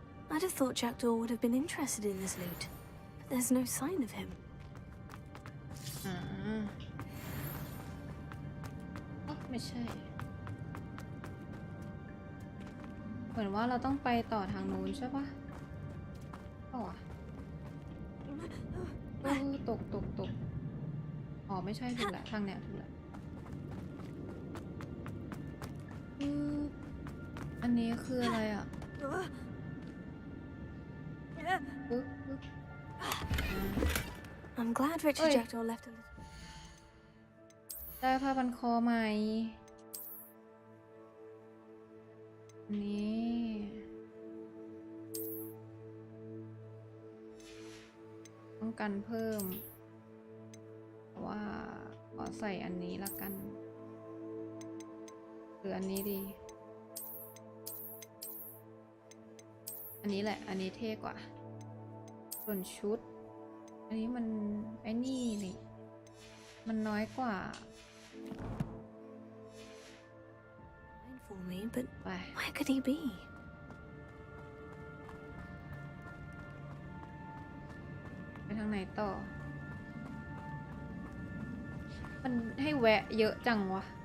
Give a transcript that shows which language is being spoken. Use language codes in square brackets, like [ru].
[en] I'd have thought Jackdaw would have been interested in this loot, but there's no sign of him. [th] ไม่ใช่เหมือนว่าเราต้องไปต่อทางนู้นใช่ปะต่อตกอ๋อไม่ใช่ถูกแล้วทางเนี้ยถูกแล้วอันนี้คืออะไรอ่ะ [en] I'm glad Richard Jackdaw left a little. [th] ได้ผ้าพันคอใหม่นี่ต้องกันเพิ่มว่าขอใส่อันนี้ละกันหรืออันนี้ดีอันนี้แหละอันนี้เท่กว่าส่วนชุดอันนี้มันไอ้นี่นี่มันน้อยกว่า [en] For me, but where could he be? [th] ไปทางไหนต่อมันให้แวะเยอะจังวะ